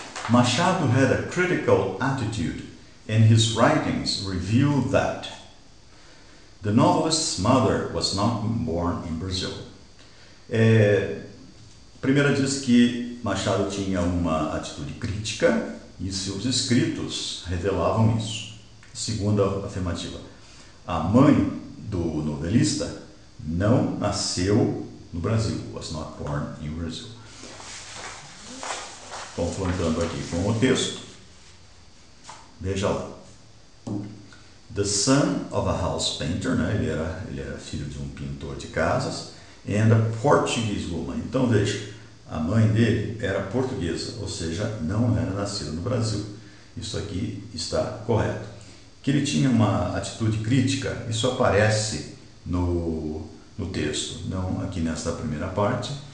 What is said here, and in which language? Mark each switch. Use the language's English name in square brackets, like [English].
[English] Machado had a critical attitude, and his writings reveal that the novelist's mother was not born in Brazil. [Portuguese] Primeira diz que Machado tinha uma atitude crítica e seus escritos revelavam isso. Segunda afirmativa, a mãe do novelista não nasceu no Brasil, [English] was not born in Brazil. [Portuguese] Confrontando aqui com o texto, veja lá. [English] The son of a house painter, [Portuguese] né? Ele era filho de um pintor de casas, [English] and a Portuguese woman. [Portuguese] Então veja, a mãe dele era portuguesa, ou seja, não era nascida no Brasil. Isso aqui está correto. Que ele tinha uma atitude crítica, isso aparece no texto, não aqui nesta primeira parte.